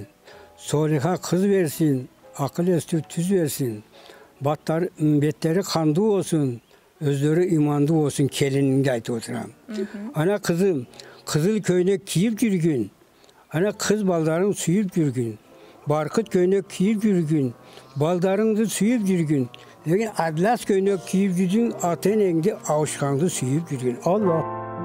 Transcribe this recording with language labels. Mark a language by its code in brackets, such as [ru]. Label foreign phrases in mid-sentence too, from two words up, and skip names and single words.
[ky] Солиха кыз берсин. Акыл эстүү түз берсин. Беттери кандуу болсун. Өздөрү имандуу болсун, келинимге айтып отурам. Ана кызым, кызыл көйнөк кийип жүргүн. Ана кыз балдарың сүйүп жүргүн. Баркыт көйнөк кийип жүргүн, балдарыңды сүйүп жүргүн. Деген адлас көйнөк кийип жүргүн, ата энеңди авушкаңды сүйүп жүргүн. Allah.